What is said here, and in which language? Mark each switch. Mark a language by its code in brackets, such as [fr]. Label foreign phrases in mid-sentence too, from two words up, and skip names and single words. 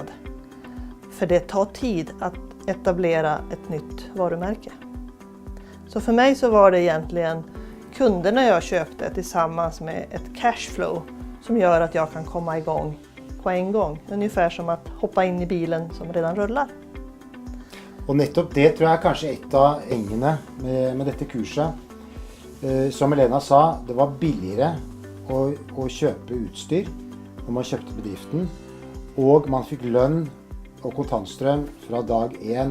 [sv] För det tar tid att etablera ett nytt varumärke. Så för mig så var det egentligen kunderna jag köpte tillsammans med ett cashflow som gör att jag kan komma igång på en gång. Ungefär som att hoppa in i bilen som redan rullar. [no] Og nettopp det tror jeg kanskje et av engene med dette kurset. Som Helena sa, det var billigere å kjøpe utstyr når man kjøpte bedriften. Og man fikk lønn og kontantstrøm fra dag 1.